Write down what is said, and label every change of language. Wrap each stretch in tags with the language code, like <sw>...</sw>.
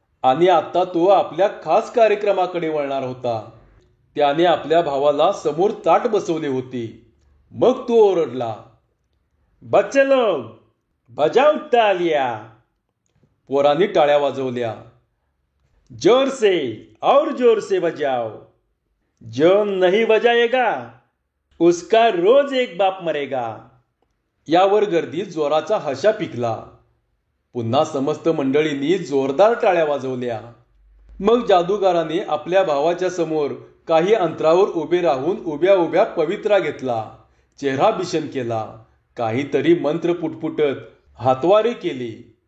<mr>आणि आता तो आपल्या खास कार्यक्रमाकडे वळणार होता. त्याने आपल्या भावाला समोर ताट बसवले होते. मग तो ओरडला,</mr> <hi>बच्चे लोग बजाओ तालिया.</hi> <mr>पोरांनी टाळ्या वाजवल्या.</mr> <hi>जोर से और जोर से बजाओ. जो नहीं बजाएगा उसका रोज एक बाप मरेगा.</hi> <mr>यावर गर्दीत जोराचा हशा पिकला. पुन्हा समस्त मंडळींनी जोरदार टाळ्या वाजवल्या. मग जादूगाराने आपल्या भावाच्या समोर काही अंतरावर उभे राहून उभ्या उभ्या पवित्रा घेतला. चेहरा बिशन केला. काहीतरी मंत्र पुटपुटत हातवारे केले.</mr>